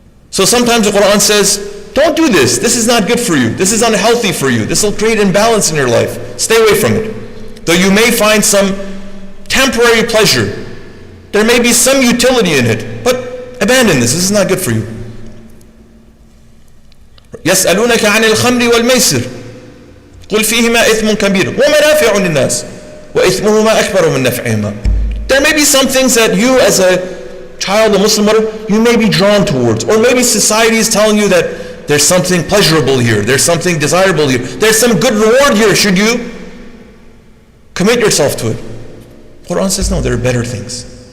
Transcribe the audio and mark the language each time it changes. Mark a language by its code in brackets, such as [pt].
[en] So sometimes the Quran says, don't do this. This is not good for you. This is unhealthy for you. This will create imbalance in your life. Stay away from it. Though you may find some temporary pleasure, there may be some utility in it, but abandon this. This is not good for you. [ar] يسألونك عن الخمر والميسر قل فيهما إثم كبير ومنافع للناس وإثمهما أكبر من نفعهما. [en] There may be some things that you as a child, a Muslim, you may be drawn towards, or maybe society is telling you that there's something pleasurable here, there's something desirable here, there's some good reward here should you commit yourself to it. Quran says no, there are better things.